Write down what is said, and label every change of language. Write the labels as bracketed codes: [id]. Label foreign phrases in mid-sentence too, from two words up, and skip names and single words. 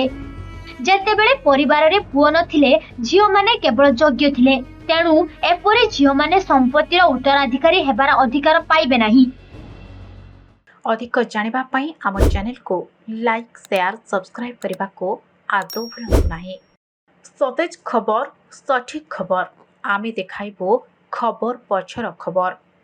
[or] ଯେତେବେଳେ ପରିବାର ରେ ପୁଅ ନଥିଲେ, ଝିଅ ମାନେ କେବଳ ଯୋଗ୍ୟ ଥିଲେ, ତେଣୁ ଏପରି ଝିଅ ମାନେ ସମ୍ପତ୍ତିର ଉତ୍ତରାଧିକାରୀ ହେବାର ଅଧିକାର ପାଇବେ ନାହିଁ। ଅଧିକ ଜାଣିବା ପାଇଁ ଆମ ଚ୍ୟାନେଲ କୁ [en] like, share, subscribe [or] କରିବା କୁ ଆଦୌ ଭୁଲନ୍ତୁ ନାହିଁ। ସତେଜ ଖବର, ସଠିକ ଖବର ଆମେ ଦେଖାଇବୁ ଖବର ପଛର ଖବର।